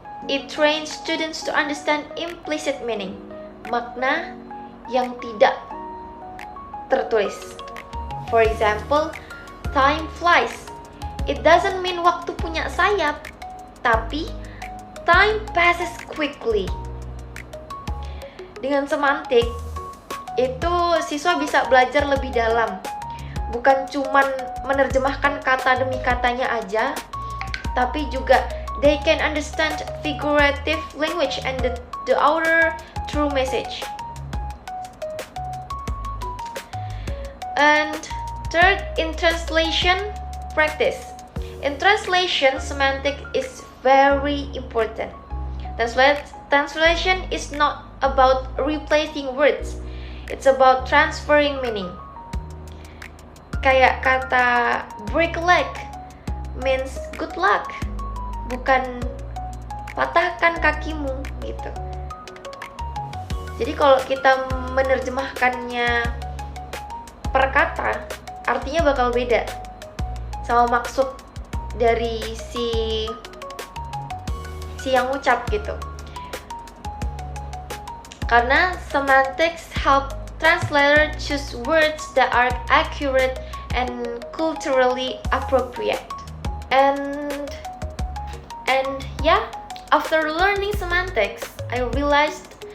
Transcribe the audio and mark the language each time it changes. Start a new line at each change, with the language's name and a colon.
English: It trains students to understand implicit meaning,
Indonesian: makna yang tidak tertulis.
English: For example, time flies. It doesn't mean
Indonesian: waktu punya sayap, tapi
English: time passes quickly.
Indonesian: Dengan semantik, itu siswa bisa belajar lebih dalam. Bukan cuman menerjemahkan kata demi katanya aja, tapi juga
English: they can understand figurative language and the outer true message. And third, in translation practice. In translation, semantic is very important. Translation is not about replacing words. It's about transferring meaning.
Indonesian: Kayak kata
English: break a leg means good luck,
Indonesian: bukan patahkan kakimu gitu. Jadi kalau kita menerjemahkannya per kata, artinya bakal beda sama maksud dari si yang ucap gitu.
English: Karena semantics help translator choose words that are accurate and culturally appropriate. And yeah, after learning semantics, I realized